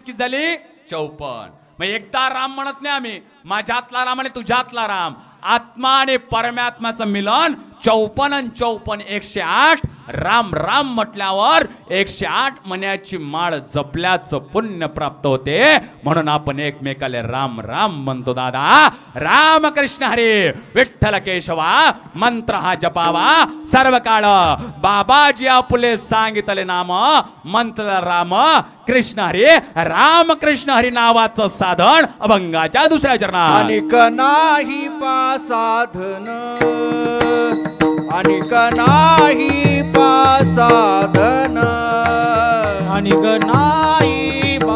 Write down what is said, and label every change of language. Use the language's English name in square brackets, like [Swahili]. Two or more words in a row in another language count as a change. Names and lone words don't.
[Marathi] किती झाली 54 मग एकदा राम म्हणत नाही आम्ही माझ्यातला राम आणि तुझ्यातला राम आत्मा आणि परमात्म्याचं मिलन 54 आणि 54 108 राम राम म्हटल्यावर 108 मण्याची माळ जपल्याचं पुण्य प्राप्त होते म्हणून आपण एकमेकाला राम राम म्हणतो दादा राम कृष्ण हरी विठ्ठल केशवा मंत्र हा जपावा सर्व काळ बाबाजी आपुले सांगितले नाम मंत्र राम कृष्ण हरी राम कृष्ण हरी नावाचं साधन अभंगाच्या दुसऱ्या चरणात अनिक नाही साधन अनिक नाही साधन अनिक नाही